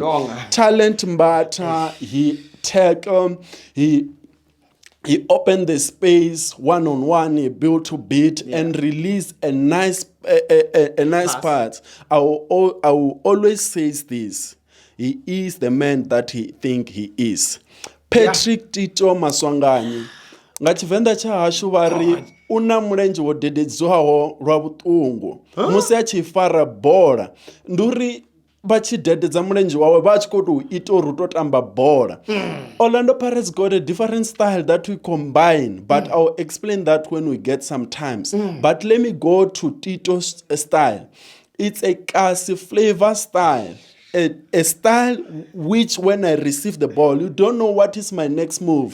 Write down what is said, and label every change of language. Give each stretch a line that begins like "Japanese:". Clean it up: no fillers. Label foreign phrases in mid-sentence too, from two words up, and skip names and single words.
English: Talent Mbata, he tackle, he opened the space one-on-one, he built to beat, and released a nice pass. I will always say this. He is the man that he think he is. Patrick Tito Maswanganyi.
Venda: Nga Tshivenḓa tsha hashu vha ri una mulenzhe wo dededzwaho lwa vhuṱungu musi a tshi fara bola ndi uri vha tshi dededza mulenzhe wawe vha tshi khou tou ita uri u tou tamba bola.
English: Orlando Pirates got a different style that we combine, but I'll explain that when we get some times. But let me go to Tito's style. It's a kasi flavor style. A style which when I receive the ball, you don't know what is my next move.